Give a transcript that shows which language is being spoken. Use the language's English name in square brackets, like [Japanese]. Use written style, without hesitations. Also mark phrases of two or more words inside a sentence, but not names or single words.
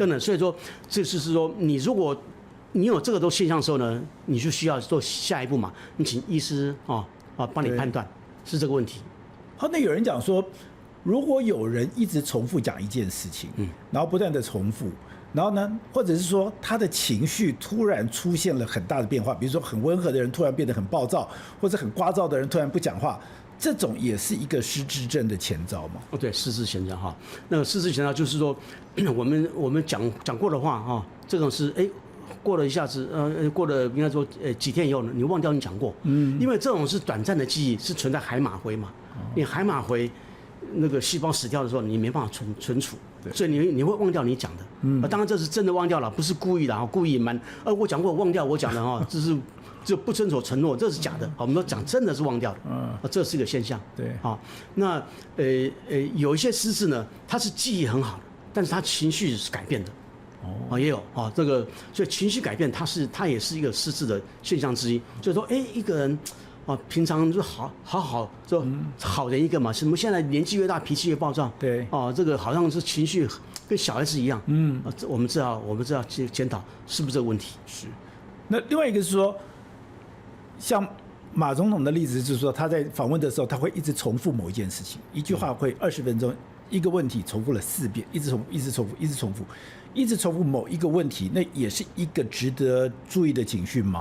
[Chinese] 等等，所以說這就是說你如果你有這個都現象的時候呢，你就需要做下一步嘛，你請醫師幫你判斷是這個問題。好，那有人講說，如果有人一直重複講一件事情，然後不斷的重複，然後呢，或者是說他的情緒突然出現了很大的變化，比如說很溫和的人突然變得很暴躁，或者很聒噪的人突然不講話，這種也是一個失智症的前兆嗎？對，失智前兆哈。那個失智前兆就是說，我們講過的話哈，這種是過了一下子，過了應該說幾天以後呢，你忘掉你講過，因為這種是短暫的記憶，是存在海馬回嘛，你海馬回。那個細胞死掉的時候，你沒辦法存儲，所以你會忘掉你講的。當然這是真的忘掉了，不是故意的，故意隱瞞。我講過，忘掉我講的哈，這不遵守承諾，這是假的。我們都講真的是忘掉的，這是一個現象。對，好，那有一些失智呢，他是記憶很好的，但是他情緒是改變的。也有這個，所以情緒改變，它也是一個失智的現象之一。所以說，一個人。平常就好就好人一個嘛，什麼現在年紀越大脾氣越暴躁，對，這個好像是情緒跟小孩子一樣，我們知道檢討是不是這個問題。是，那另外一個是說，像馬總統的例子就是說，他在訪問的時候，他會一直重複某一件事情，一句話會20分鐘，一個問題重複了4遍，一直重複某一個問題，那也是一個值得注意的警訊嗎？